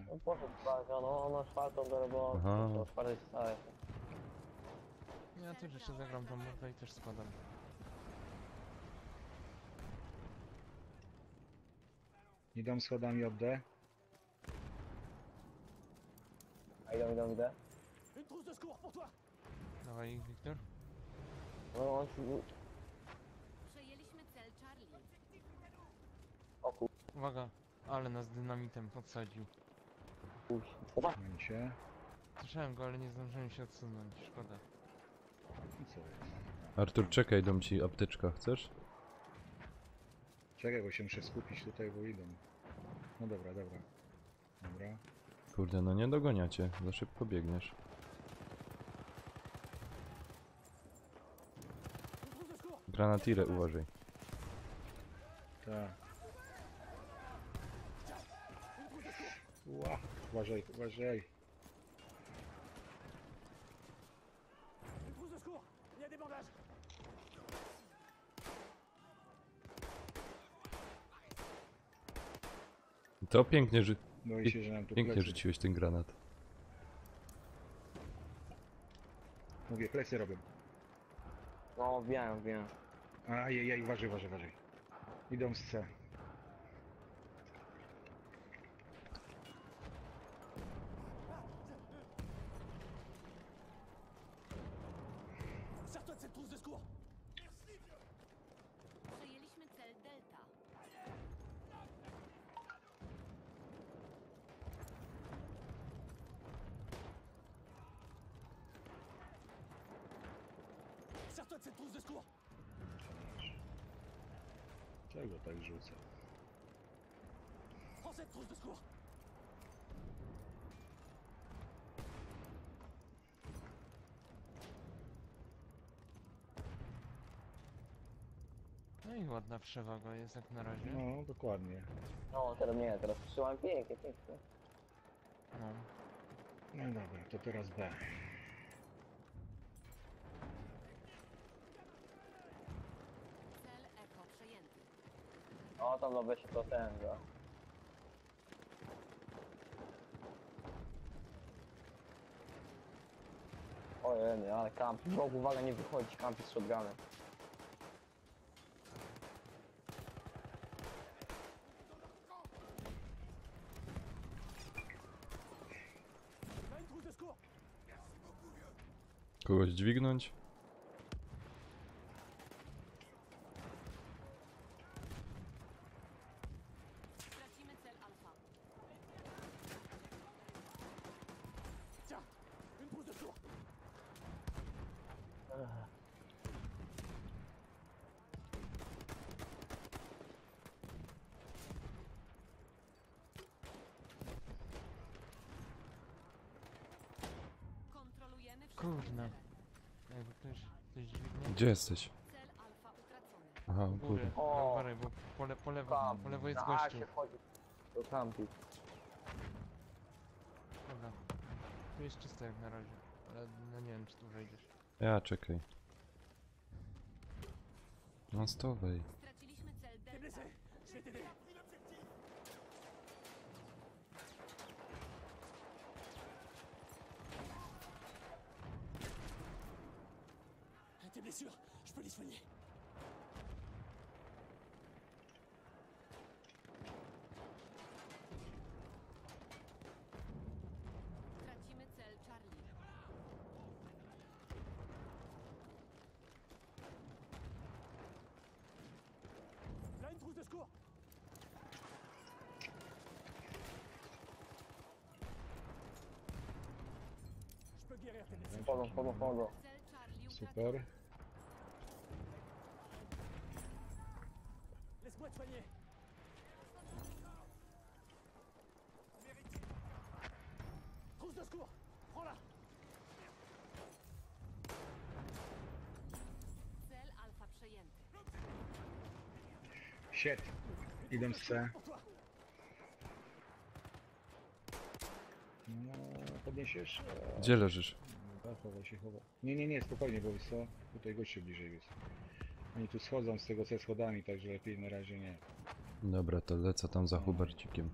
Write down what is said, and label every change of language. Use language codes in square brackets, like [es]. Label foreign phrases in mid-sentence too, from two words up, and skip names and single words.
[pl] No poszedł spać, ono czwartą do roboty, Aha. to czwartej wstaje. Ja też jeszcze zagram tą mapę i też składam. Idą schodami od D. A idą. [fr] Une trousse de secours pour toi. [pl] Dawaj, Wiktor. No, Przejęliśmy cel Charlie. o kur... Uwaga, ale nas dynamitem podsadził. Momencie. Słyszałem go, ale nie zdążyłem się odsunąć, szkoda. I co jest? Artur, czekaj, dam ci apteczka, chcesz? Czekaj, bo się muszę skupić tutaj, bo idą. No dobra. Dobra. Kurde, no nie dogoniacie, za szybko biegniesz. [fr] Une trousse de secours. [pl] Granatire, uważaj. Tak. Ła, uważaj, uważaj. [fr] Une trousse de secours. Il y a des bandages. [pl] To pięknie, Boi się, że nam tu pięknie plecy. rzuciłeś ten granat. Mówię, plecy robią. No, wiem, wiem. Ajajaj, uważaj, uważaj, uważaj. Idą z C. [fr] Sers-toi de cette trousse de secours. [pl] Przejęliśmy cel Delta. [fr] Sers-toi de cette trousse de secours. [pl] Czego tak rzuca? [fr] Prends cette trousse de secours. [pl] No i ładna przewaga jest jak na razie. No, dokładnie. No, teraz nie, teraz przytrzymałem pięknie, pięknie. No. No dobra, to teraz B. Cel Echo przejęty. O, tam no weź to ten, no. Ojej, nie, ale kamp. Bok, uwaga, nie wychodzi, kampi z shotgunem. [fr] Là, une trousse de secours. [pl] Kogoś dźwignąć? Tracimy cel Alfa. [fr] Tiens, une trousse de secours. [pl] Kontrolujemy wszystkie Kurna. cele. Jakby ktoś dźwignie. Gdzie jesteś? Cel Alfa utracony. Aha, u Góry. góry. O! Uważaj, bo po lewo jest Na A gościu. się wchodzi. Do kampi. Dobra. Tu jest czysto jak na razie. Ale no nie wiem czy tu wejdziesz. Ja, czekaj. No stowej. Straciliśmy cel [fr] T'es [pl] Delta. [fr] blessé. Je vais t'aider. Tes blessures, je peux les soigner. [pl] Tracimy cel Charlie. [fr] Là, une trousse de secours. Je peux guérir tes blessures. [pl] Wchodzą, wchodzą, wchodzą. Cel Charlie utracony. Super. [fr] Laisse-moi te soigner. Trousse de secours. Prends-la. [pl] Cel Alfa przejęty. Shit. Idą z C. [fr] Pour toi. [pl] No, podniesiesz? Gdzie leżysz? Tak, chowaj się, chowaj. Nie, spokojnie, bo wiesz co? Tutaj gościu bliżej jest. Oni tu schodzą z tego C schodami, także lepiej na razie nie. Dobra, to lecę tam za Hubercikiem.